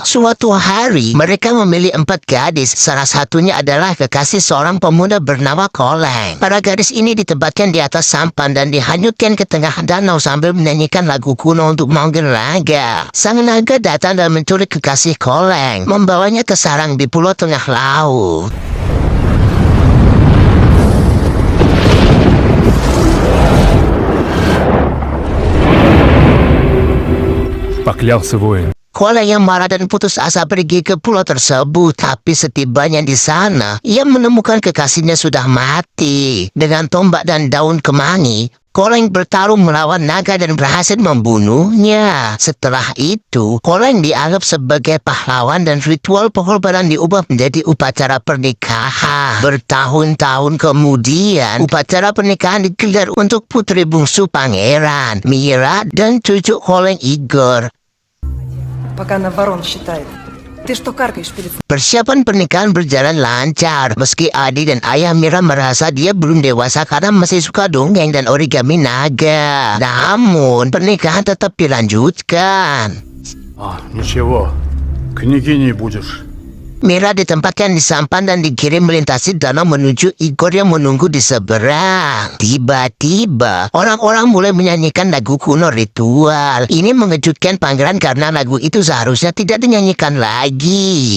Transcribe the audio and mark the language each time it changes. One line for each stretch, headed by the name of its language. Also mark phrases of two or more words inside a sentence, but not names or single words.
Indonesian: Suatu hari, mereka memilih 4 gadis, salah satunya adalah kekasih seorang pemuda bernama Koleng. Para gadis ini ditempatkan di atas sampan dan dihanyutkan ke tengah danau sambil menyanyikan lagu kuno untuk memanggil naga. Sang naga datang dan menculik kekasih Koleng, membawanya ke sarang di pulau tengah laut.
Russian: Поклялся воин.
Indonesian: Koleng yang marah dan putus asa pergi ke pulau tersebut, tapi setibanya di sana, ia menemukan kekasihnya sudah mati. Dengan tombak dan daun kemangi, Koleng bertarung melawan naga dan berhasil membunuhnya. Setelah itu, Koleng dianggap sebagai pahlawan dan ritual pengorbanan diubah menjadi upacara pernikahan. Bertahun-tahun kemudian, upacara pernikahan digelar untuk putri bungsu pangeran, Mira, dan cucu Koleng, Igor.
Russian: Пока она ворон считает. Ты что каркаешь перед...
Indonesian: Persiapan pernikahan berjalan lancar, meski Adi dan ayah Mira merasa dia belum dewasa karena masih suka dongeng dan origami naga. Namun, pernikahan tetap dilanjutkan.
Russian: Ничего, княгиней будешь.
Indonesian: Mira ditempatkan di sampan dan dikirim melintasi danau menuju Igor yang menunggu di seberang. Tiba-tiba, orang-orang mulai menyanyikan lagu kuno ritual. Ini mengejutkan pangeran karena lagu itu seharusnya tidak dinyanyikan lagi.